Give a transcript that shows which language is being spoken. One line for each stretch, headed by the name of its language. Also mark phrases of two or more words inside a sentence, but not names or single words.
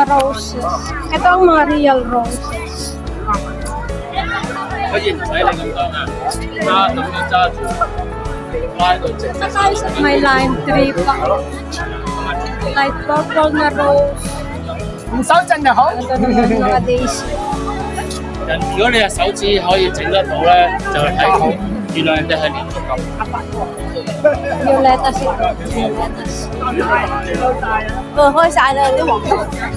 Filipino: roses. Ito ang mga
English: real roses.
Cantonese: 可以唔使你咁多啊，揸咁樣揸住，拉到直。
Filipino: May
English: lime tree
Filipino: pa.
English: Light purple
Filipino: na rose.
Cantonese: 唔手震就好。
Filipino: Ito naman mga daisy.
Cantonese: 如果你嘅手指可以整得到咧，就係睇到原來人哋係連續咁。
Filipino: Violetas ito. Violetas.
Cantonese: 開晒啦啲黃色。